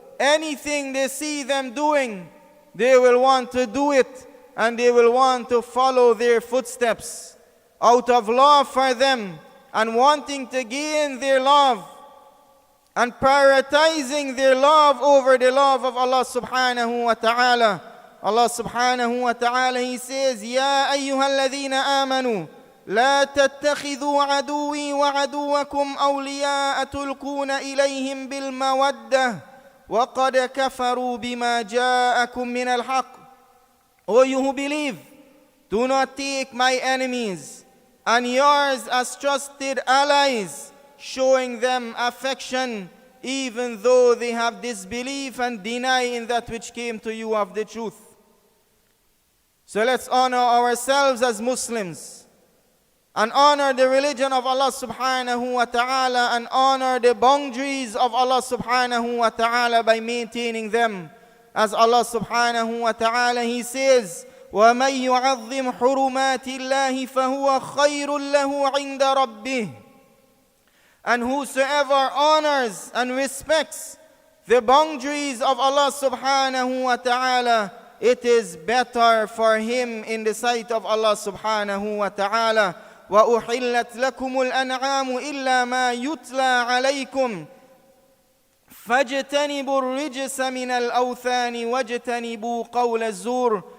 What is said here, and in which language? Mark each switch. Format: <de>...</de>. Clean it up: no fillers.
<en>Anything they see them doing, they will want to do it, and they will want to follow their footsteps out of love for them and wanting to gain their love and prioritizing their love over the love of Allah subhanahu wa ta'ala.</en> <ar>Allah subhanahu wa ta'ala,</ar> <en>He says,</en> <ar>Ya ayyuhalladhina amanu, لا تتخذوا عدوي وعدوكم أولياء تلقون إليهم بالمودة وقد كفروا بما جاءكم من الحق.</ar> <en>O you who believe, do not take my enemies and yours as trusted allies, showing them affection even though they have disbelief and deny in that which came to you of the truth. So let's honor ourselves as Muslims and honor the religion of Allah subhanahu wa ta'ala and honor the boundaries of Allah subhanahu wa ta'ala by maintaining them.</en> <ar>As Allah subhanahu wa ta'ala,</ar> <en>He says,</en> <ar>وَمَن يُعَظِّمْ حُرُمَاتِ اللَّهِ فَهُوَ خَيْرٌ لَهُ عِنْدَ رَبِّهِ.</ar> <en>And whosoever honors and respects the boundaries of Allah subhanahu wa ta'ala, it is better for him in the sight of Allah subhanahu wa ta'ala.</en> <ar>وَأُحِلَّتْ لَكُمُ الْأَنْعَامُ إِلَّا مَا يُتْلَى عَلَيْكُمْ فَاجْتَنِبُوا الرِّجْسَ مِنَ الْأَوْثَانِ وَاجْتَنِبُوا قَوْلَ الزُّورِ.</ar>